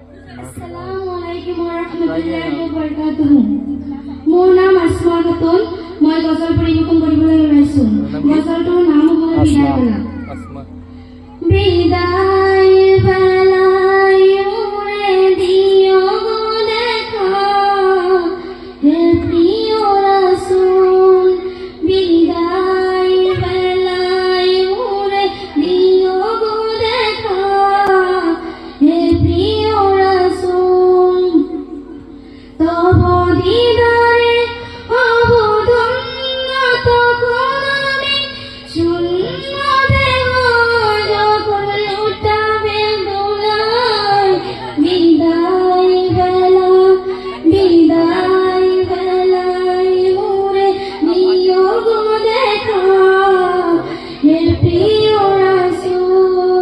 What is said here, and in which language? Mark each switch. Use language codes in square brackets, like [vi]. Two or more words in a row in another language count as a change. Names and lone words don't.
[ar] السلام عليكم ورحمة الله وبركاته. [as] মোৰ নাম আসমা খাতুন। মই গজল পৰিৱেশন কৰিবলৈ ওলাইছো। গজলটোৰ নাম হ'ল বিদায় বেলা। [bn] বিদায় বেলাই মোৰে দিয় দেখা হে প্ৰিয় ৰাসূল। বিদায় বেলাই মোৰে দিয় দেখা হে প্ৰিয় রাসূল। তব দিদারে অবধন্য তখন আমি শূন্য দেহ যখন লুটাবে দোলায়। বিদায় বেলায় মোরে দিয় দেখা হে প্রিয় রাসূল।